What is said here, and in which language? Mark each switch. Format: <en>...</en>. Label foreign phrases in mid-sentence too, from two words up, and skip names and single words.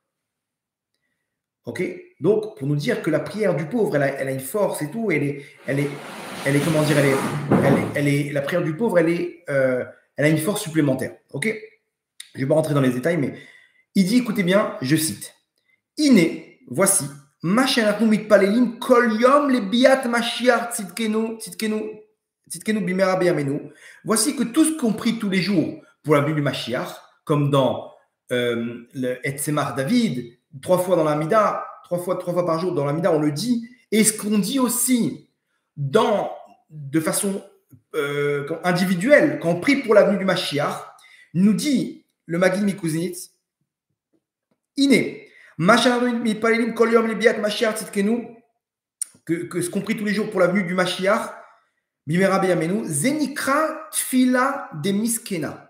<fr>Ok, donc pour nous dire que la prière du pauvre, elle a une force et tout, elle est comment dire, la prière du pauvre, elle a une force supplémentaire. Ok, je ne vais pas rentrer dans les détails, mais il dit, écoutez bien, je cite, Iné, voici,</fr> <he>מה שאנחנו מתפללים כל יום לביאת משיח צדקנו במהרה בימינו.</he> <fr>Voici que tout ce qu'on prie tous les jours pour la venue du Mashiach, comme dans le Etzemach David, 3 fois dans la Mida, 3 fois par jour dans la Mida, on le dit, et ce qu'on dit aussi de façon individuelle, quand on prie pour la venue du Mashiach, nous dit le Maguid Mikuznitz, Iné, que ce qu'on prie tous les jours pour la venue du Mashiach,</fr> <he>במהרה בימינו, זה נקרא תפלה דמסכנא.</he>